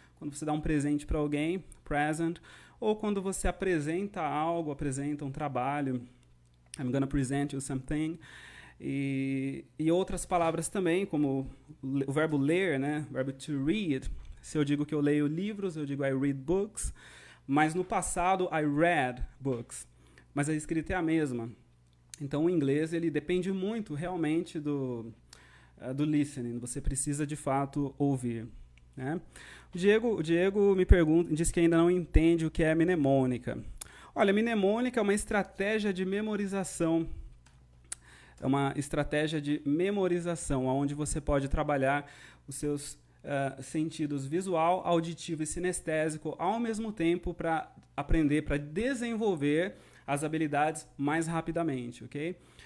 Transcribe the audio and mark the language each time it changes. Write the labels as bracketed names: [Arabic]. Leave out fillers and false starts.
[Portuguese] Quando você dá um presente para alguém, present. Ou quando você apresenta algo, apresenta um trabalho, [English] I'm gonna present you something. [Portuguese] E outras palavras também, como o verbo ler, né? O verbo to read. Se eu digo que eu leio livros, eu digo [English] I read books. [Portuguese] Mas no passado, [English] I read books. [Portuguese] Mas a escrita é a mesma. Então o inglês ele depende muito realmente do listening. Você precisa de fato ouvir. Né? O Diego me diz que ainda não entende o que é mnemônica. Olha, mnemônica é uma estratégia de memorização. É uma estratégia de memorização, onde você pode trabalhar os seus sentidos visual, auditivo e sinestésico ao mesmo tempo para aprender, para desenvolver as habilidades mais rapidamente, ok?